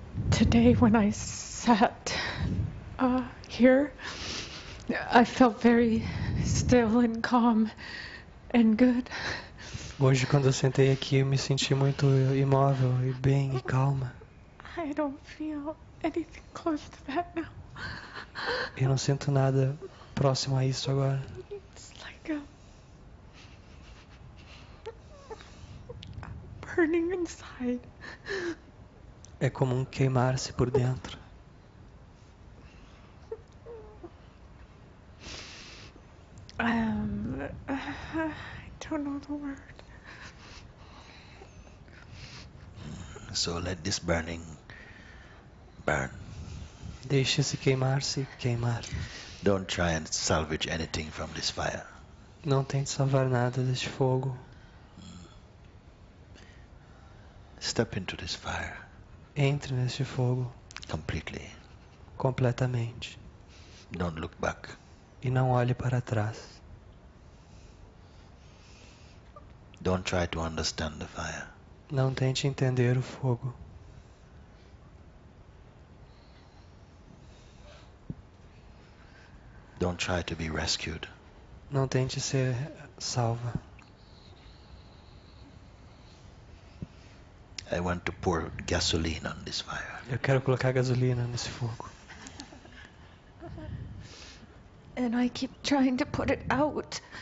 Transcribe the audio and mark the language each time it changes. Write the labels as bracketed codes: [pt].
[en] Today when I sat here, I felt very still and calm and good. [pt] Hoje, quando eu sentei aqui, eu me senti muito imóvel e bem e calma. [en] I don't feel anything close to that now. [pt] Eu não sinto nada próximo a isso agora. [en] It's like a burning inside. [pt] É como um queimar-se por dentro. [en] I don't know the word. So let this burning burn. [pt] Deixe esse queimar-se queimar. [en] Don't try and salvage anything from this fire. [pt] Não tente salvar nada deste fogo. [en] Step into this fire [pt] Entre neste fogo [en] completely. [pt] completamente. [en] Don't look back. [pt] E não olhe para trás. [en] Don't try to understand the fire. [pt] Não tente entender o fogo. [en] Don't try to be rescued. [pt] Não tente ser salva. [en] I want to pour gasoline on this fire. [pt] Eu quero colocar gasolina nesse fogo. [en] And I keep trying to put it out.